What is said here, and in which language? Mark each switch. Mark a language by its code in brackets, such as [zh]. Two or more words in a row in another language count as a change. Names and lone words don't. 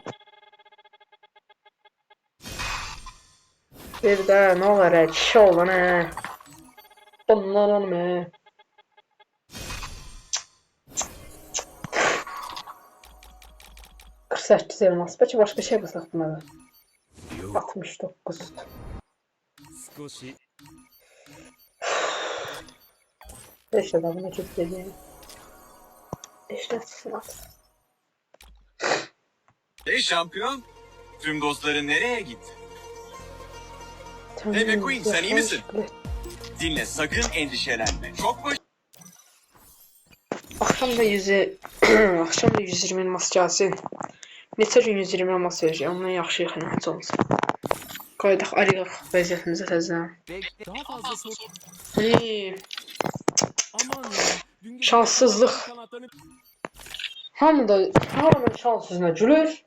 [az] Bir də nə olar kişi olan hə? Bunlar olma hə? $48 elmas. Bəlkə başqa şey basaq buna da. 69. [tr] İşte da buna kilitledim. İşte sınav. Hey şampiyon, tüm dostların nereye gitti? Hey McQueen, sen iyi misin? Dinle, sakın endişelenme. Çok baş... [az] Akşam da 120 elmas gəlsin. Neçə gün 120 elmas verəcək, ondan yaxşı yaxınacı olsun. Qaydaq arayaq vəziyyətimizə təzdən. Şanssızlıq. Hamının şanssızına gülür.